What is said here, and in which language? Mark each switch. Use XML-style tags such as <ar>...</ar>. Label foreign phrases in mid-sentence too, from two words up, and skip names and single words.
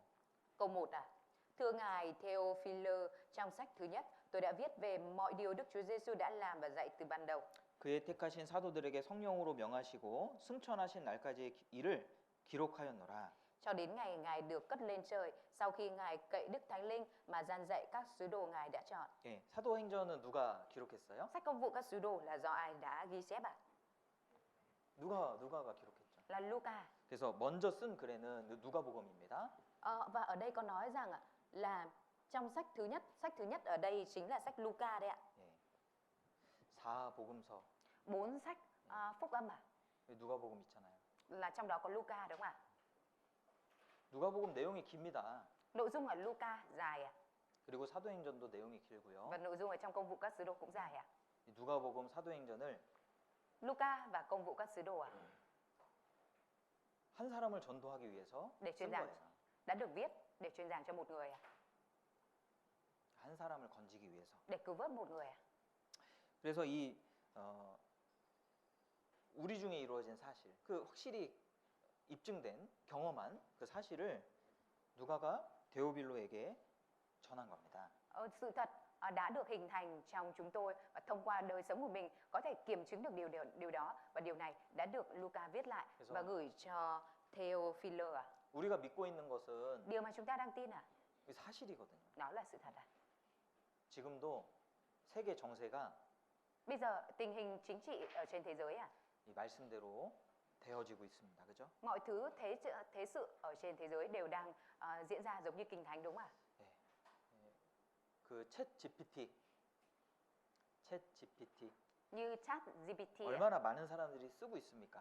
<vi>Câu 1 à? Thưa ngài Theophilus, trong sách thứ nhất, tôi đã viết về mọi điều Đức Chúa Giêsu đã làm và dạy từ ban đầu.</vi> <ko>그의 택하신 사도들에게 성령으로 명하시고 승천하신 날까지의 일을 기록하였노라.</ko> <vi>Cho đến ngày ngài được cất lên trời, sau khi ngài cậy Đức Thánh Linh mà gian dạy các sứ đồ ngài đã chọn.</vi> <ko>예, 사도행전은 누가 기록했어요?</ko> <vi>Sách công vụ các sứ đồ là do ai đã ghi chép ạ?</vi> <ko>누가가 기록했죠.</ko> <vi>Là Luca.</vi> <ko>그래서 먼저 쓴 글에는 누가복음입니다.</ko> <vi>Và ở đây có nói rằng ạ, là trong sách thứ nhất ở đây chính là sách Luca đấy ạ.</vi> <ko>예. 4복음서.</ko> <vi>4 sách phúc âm à?</vi> <ko>누가복음 있잖아요.</ko> <vi>Là trong đó có Luca đúng không ạ?</vi> <ko>누가복음 내용이 깁니다.</ko> <vi>Nội dung ở Luca dài à?</vi> <ko>그리고 사도행전도 내용이 길고요.</ko> <vi>Và nội dung ở trong công vụ các sứ đồ cũng dài à?</vi> <ko>이 누가복음, 사도행전을</ko> <vi>Luca và công vụ các sứ đồ à?</vi> <ko>한 사람을 전도하기 위해서</ko> <vi>Để</vi> <ko>쓴</ko> <vi>truyền giảng,</vi> <ko>거예요.</ko> <vi>đã được viết để truyền giảng cho một người à?</vi> <ko>한 사람을 건지기 위해서.</ko> <vi>Để cứu vớt một người à?</vi> <ko>그래서 이 우리 중에 이루어진 사실, 그 확실히 입증된 경험한 그 사실을 누가가 데오빌로에게 전한 겁니다.</ko> <vi>Sự thật đã được hình thành trong chúng tôi và thông qua đời sống của mình có thể kiểm chứng được điều đó, và điều này đã được Luca viết lại và gửi cho Theophilus à?</vi> <ko>우리가 믿고 있는 것은</ko> <vi>Điều mà chúng ta đang tin à?</vi> <ko>이 사실이거든요.</ko> <vi>Đó là sự thật à?</vi> <ko>지금도 세계 정세가</ko> <vi>Bây giờ tình hình chính trị ở trên thế giới à?</vi> <ko>이 말씀대로 되어지고 있습니다. 그죠?</ko> <vi>Mọi thứ thế sự ở trên thế giới đều đang diễn ra giống như kinh thánh đúng không ạ?</vi> <ko>예. 예. 그 챗 GPT</ko> <vi>Như ChatGPT</vi> <ko>얼마나 많은 사람들이 쓰고 있습니까?</ko>